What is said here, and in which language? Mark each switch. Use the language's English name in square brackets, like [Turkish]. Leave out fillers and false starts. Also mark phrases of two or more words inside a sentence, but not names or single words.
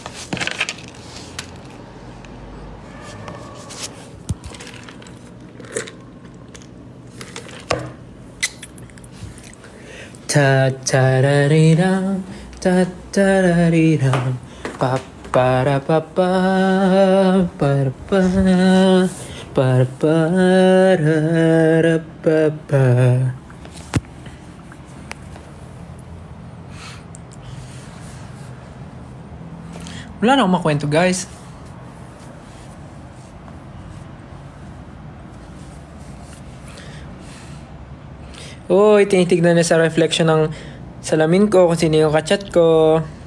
[Filipino] Ta-ta-ra-ri-ram, ta-ta-ra-ri-ram, pa-pa-ra-pa-pa, pa-ra-pa, pa-ra-pa-ra-ra-pa-pa. Wala na akong makwento, guys. Uy, tinitignan na sa reflection ng salamin ko kung sino yung kachat ko.